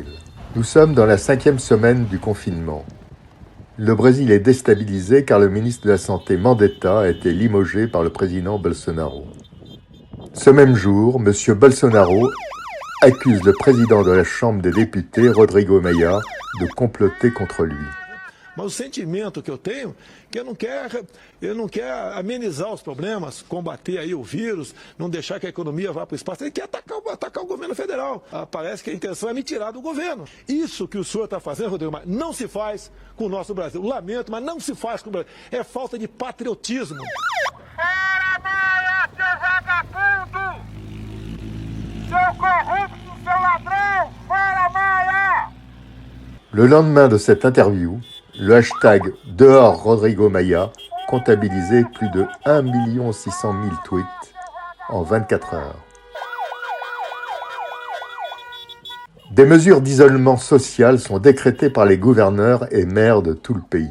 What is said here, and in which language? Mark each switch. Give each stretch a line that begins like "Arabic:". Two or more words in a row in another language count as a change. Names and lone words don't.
French: Nous sommes dans la 5e semaine du confinement. Le Brésil est déstabilisé car le ministre de la Santé Mandetta a été limogé par le président Bolsonaro. Ce même jour, M. Bolsonaro accuse le président de la Chambre des députés, Rodrigo Maia, de comploter contre lui.
Portuguese: Mas o sentimento que eu tenho é que eu não quero amenizar os problemas, combater aí o vírus, não deixar que a economia vá para o espaço. Ele quer atacar o governo federal. Parece que a intenção é me tirar do governo. Isso que o senhor está fazendo, Rodrigo Maia, não se faz com o nosso Brasil. Lamento, mas não se faz com o Brasil. É falta de patriotismo. Fora Maia, seu vagabundo! Seu corrupto, seu ladrão! Fora Maia!
French: Le lendemain de cette interview, le hashtag Dehors Rodrigo Maia comptabilisait plus de 1 600 000 tweets en 24 heures. Des mesures d'isolement social sont décrétées par les gouverneurs et maires de tout le pays.